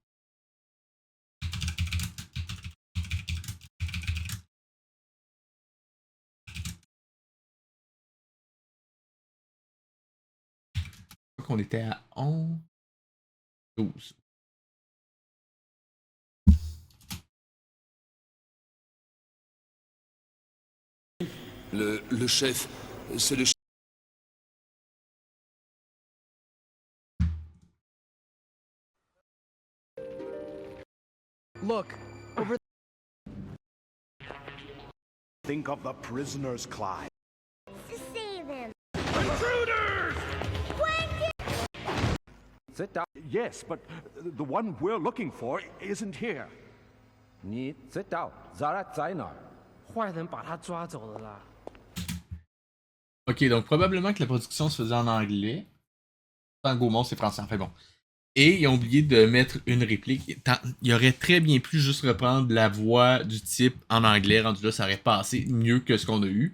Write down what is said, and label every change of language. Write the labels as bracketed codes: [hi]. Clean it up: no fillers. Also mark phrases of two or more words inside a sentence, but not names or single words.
[fr] Je crois qu'on était à 11. 12. Le chef, c'est le chef. [en] Look, over. Think of the prisoners, Clyde. Save him. Intruders! Sit down. Yes, but the one we're looking for isn't here. [zh] 你知道 Zara 在哪儿？坏人把他抓走了啦。 [fr] Ok, donc probablement que la production se faisait en anglais. En Gaumont, c'est français. Enfin bon. Et ils ont oublié de mettre une réplique. Il aurait très bien pu juste reprendre la voix du type en anglais. Rendu là, ça aurait passé mieux que ce qu'on a eu.